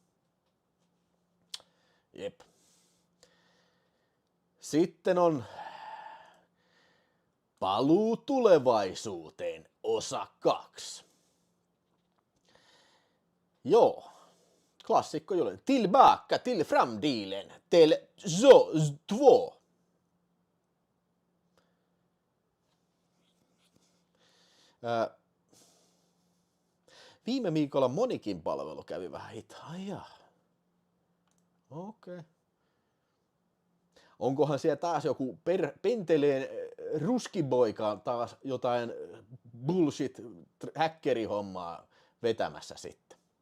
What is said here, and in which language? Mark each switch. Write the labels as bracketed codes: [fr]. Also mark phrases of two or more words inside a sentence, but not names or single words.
[fi] Jep. Sitten on Paluu tulevaisuuteen, osa 2. Joo. Klassikko juuri. [sv] Tillbaka till framtiden, till så 2. [fi] Viime viikolla Monikin palvelu kävi vähän hitaa. Okei. Onkohan siellä taas joku penteleen ruskiboika taas jotain bullshit häkkerihommaa vetämässä sitten?